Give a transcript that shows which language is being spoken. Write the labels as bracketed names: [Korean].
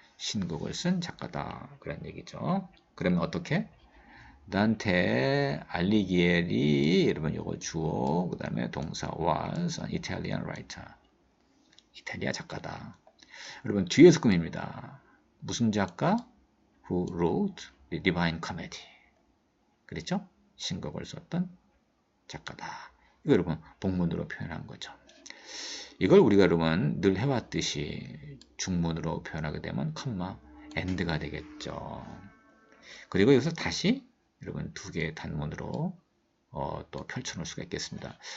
[Korean] 신곡을 쓴 작가다. 그런 얘기죠. 그러면 어떻게? 단테 알리기에리 여러분 요거 주어 그 다음에 동사 [English] was an Italian writer. [Korean] 이탈리아 작가다. 여러분 뒤에서 꾸밉니다. 무슨 작가? [English] Who wrote the Divine Comedy. [Korean] 그랬죠? 신곡을 썼던 작가다. 이거 여러분 복문으로 표현한 거죠. 이걸 우리가 여러분 늘 해왔듯이 중문으로 표현하게 되면 컴마 and가 되겠죠. 그리고 여기서 다시 여러분 두 개의 단문으로 또 펼쳐놓을 수가 있겠습니다.